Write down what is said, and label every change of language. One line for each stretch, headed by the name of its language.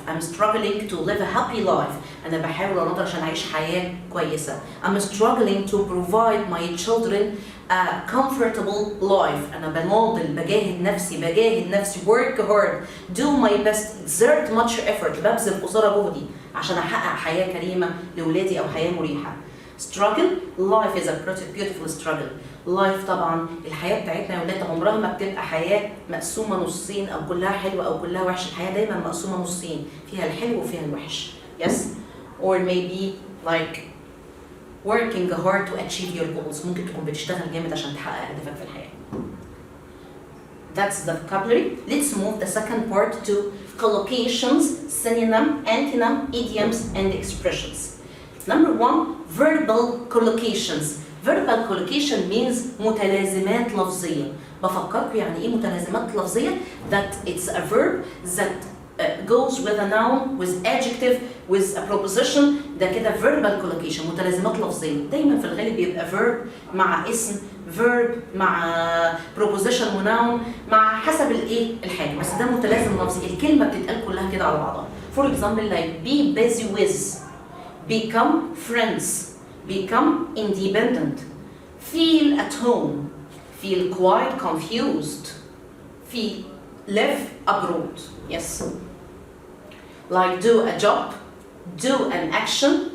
English: I'm struggling to live a happy life.
Arabic: أنا بحاول أناضل عشان أعيش حياة كويسة.
English: I'm struggling to provide my children a comfortable life.
Arabic: أنا بجاهد نفسي
English: work hard, do my best, exert much effort.
Arabic: ببذل قصارى جهدي عشان أحقق حياة كريمة لأولادي أو حياة مريحة.
English: Struggle, life is a beautiful struggle.
Arabic: Life طبعا الحياة بتاعتنا يا ولاد عمرها ما بتبقى حياة مقسومة نصين أو كلها حلوة أو كلها وحش. الحياة دايما مقسومة نصين، فيها الحلو وفيها الوحش.
English: Yes, or maybe like working hard to achieve your goals.
Arabic: ممكن تكون بتشتغل جامد عشان تحقق أهدافك في الحياة.
English: That's the vocabulary. Let's move the second part to collocations, synonym, antonym, idioms, and expressions. Number one, verbal collocations. Verbal collocation means
Arabic: متلازمات لفظية. بفكركم يعني إيه متلازمات لفظية؟
English: That it's a verb that goes with a noun, with adjective, with a preposition.
Arabic: ده كده
English: verbal collocation
Arabic: متلازمات لفظية. دايما في الغالب بيبقى verb مع اسم، verb مع preposition ونوun مع حسب الايه الحاجة، بس ده متلازم لفظي. الكلمة بتتقال كلها كده على بعضها.
English: For example like be busy with, become friends, become independent, feel at home, feel quite confused, feel live abroad. Yes. Like do a job, do an action,